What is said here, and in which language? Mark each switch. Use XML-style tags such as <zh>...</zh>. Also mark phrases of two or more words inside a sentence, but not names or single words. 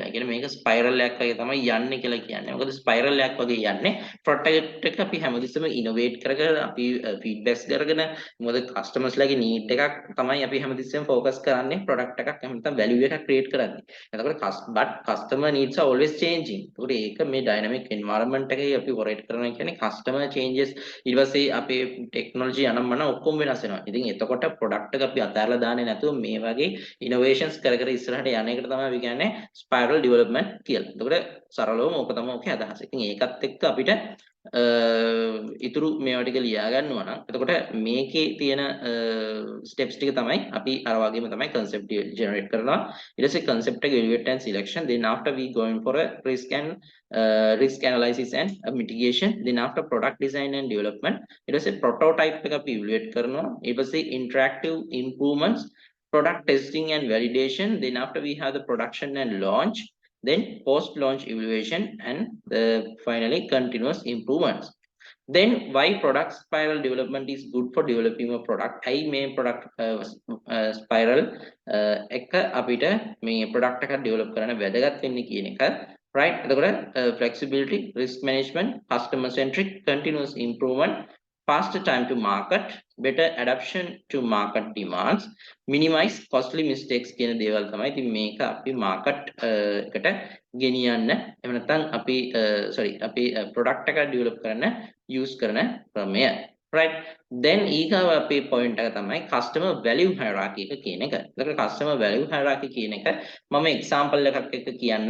<si>ඒ කියන්නේ මේක spiral එකක් වගේ තමයි යන්නේ කියලා කියන්නේ. මොකද spiral එකක් වගේ යන්නේ product එක අපි හැමතිස්සෙම innovate කරගෙන අපි feedbacks කරගෙන මොකද customers ලගේ need එකක් තමයි අපි හැමතිස්සෙම focus කරන්නේ product එකක් එහෙම නැත්නම් value එකක් create කරන්නේ.</si> <en>එතකොට but customer needs are always changing.</en> <si>ඒකට ඒක මේ</si> <en>dynamic environment</en> <si>එකේ අපි operate කරනවා කියන්නේ</si> <en>customer changes</en> <si>ඊට පස්සේ අපේ technology අනම්මන ඔක්කොම වෙනස් වෙනවා. ඉතින් එතකොට product එක අපි අතහැරලා දාන්නේ නැතුව මේ වගේ innovations කර ඉස්සරහට යන එකට තමයි අපි කියන්නේ</si> <en>spiral development</en> <si>කියලා. එතකොට සරලවම ඕක තමයි ඔකේ අදහස. ඉතින් ඒකත් එක්ක අපිට ඉතුරු මේවා ටික ලියා ගන්නවා නම් එතකොට මේකේ තියෙන steps ටික තමයි අපි අර වගේම තමයි</si> <en>concept generate</en> <si>කරනවා. ඊට පස්සේ</si> <en>concept එක evaluate and selection. Then after we going for a risk analysis and mitigation. Then after product design and development.</en> <si>ඊට පස්සේ prototype එක අපි evaluate කරනවා. ඊට පස්සේ</si> <en>interactive improvements product testing and validation, then after we have the production and launch, then post launch evaluation, and finally continuous improvements. Then why product spiral development is good for developing a product? I main product spiral</en> <si>එක අපිට මේ product එක develop කරන්න වැදගත් වෙන්නේ කියන එක, right?</si> <en>එතකොට flexibility, risk management, customer centric, continuous improvement, faster time to market, better adaptation to market demands, minimize costly mistakes</en> <si>කියන දේවල් තමයි. ඉතින් මේක අපි market එකට ගෙනියන්න එහෙම නැත්නම් අපි sorry අපි product එක develop කරන්න use කරන ක්‍රමය, right? Then ඊගාව අපේ point එක තමයි</si> <en>customer value hierarchy</en> <si>එක කියන එක. එතකොට</si> <en>customer value hierarchy</en> <si>කියන එක මම example එකක් එක්ක කියන්නම්.</si>